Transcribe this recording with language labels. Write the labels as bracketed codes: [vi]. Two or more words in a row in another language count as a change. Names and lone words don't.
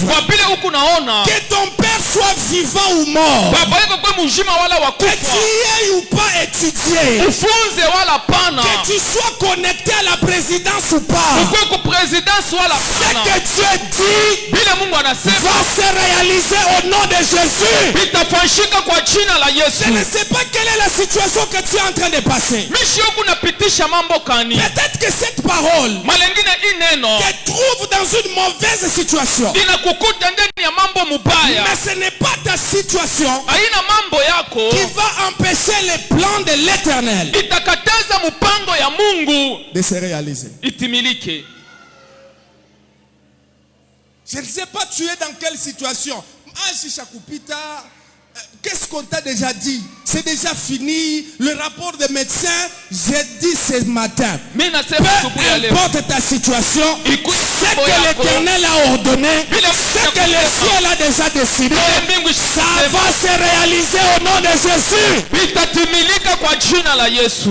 [fr] Que ton père soit vivant ou mort, que tu aies ou pas étudié, que tu sois connecté à la présidence ou pas, ce que Dieu dit va se réaliser au nom de Jésus. Je ne sais pas quelle est la situation que tu es en train de passer. Peut-être que cette parole te trouve dans une mauvaise situation. [sw] ya mambo mubaya. [fr] Mais ce n'est pas ta situation [sw] Haina mambo yako [fr] qui va empêcher les plans de l'Éternel [sw] itakataza mpango ya Mungu [fr] de se réaliser. [sw] itimilike. [fr] Je ne sais pas tu es dans quelle situation. Qu'est-ce qu'on t'a déjà dit? C'est déjà fini. Le rapport des médecins, j'ai dit ce matin. Peu importe ta situation, ce que l'Éternel a ordonné, ce que le ciel a déjà décidé, ça va se réaliser au nom de Jésus.